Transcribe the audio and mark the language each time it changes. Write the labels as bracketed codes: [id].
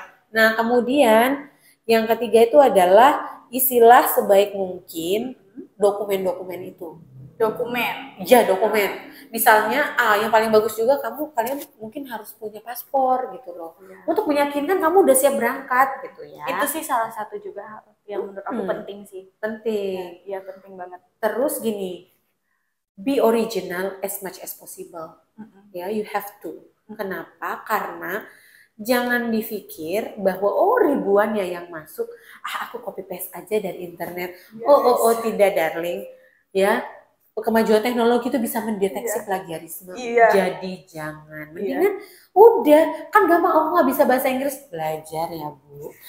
[id] Nah, kemudian yang ketiga itu adalah isilah sebaik mungkin dokumen-dokumen itu. Dokumen. Ya, dokumen. Misalnya, yang paling bagus juga kalian mungkin harus punya paspor gitu loh. Untuk meyakinkan kamu udah siap berangkat gitu ya. Itu sih salah satu juga yang menurut aku penting sih. Penting. Iya, penting banget. [en] Terus gini, be original as much as possible. Ya, you have to. Kenapa? [id] Karena jangan dipikir bahwa ribuan ya yang masuk, aku copy paste aja dari internet. Yes. Tidak darling. Ya, kemajuan teknologi itu bisa mendeteksi plagiarisme. Jadi jangan. Mendingan udah, kan gampang, aku nggak bisa bahasa Inggris, belajar ya Bu.